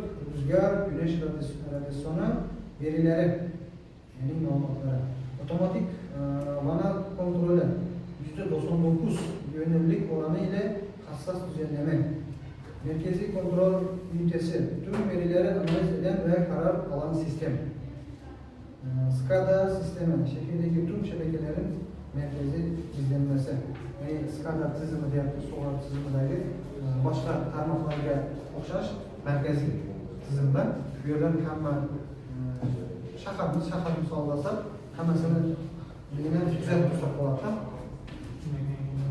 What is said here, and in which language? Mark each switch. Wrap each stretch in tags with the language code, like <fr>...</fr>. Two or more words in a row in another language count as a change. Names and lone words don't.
<tr>rüzgar, güneş radyasyonu verileri, yani malumatları, otomatik vana kontrolü, %99 güvenilirlik oranı ile hassas düzenleme, merkezi kontrol ünitesi, tüm verileri analiz eden ve karar alan sistem, SCADA sistemi, şehirdeki tüm şebekelerin merkezi izlenmesi.</tr> <uz>Yani SCADA tizimi deyapti, so'g'or tizimidagi boshqa tarmoqlarga o'xshash markaziy tizimda bu yerdan hamma shahar misol olsak, hammasini kuzatib tursa bo'ladi.</uz>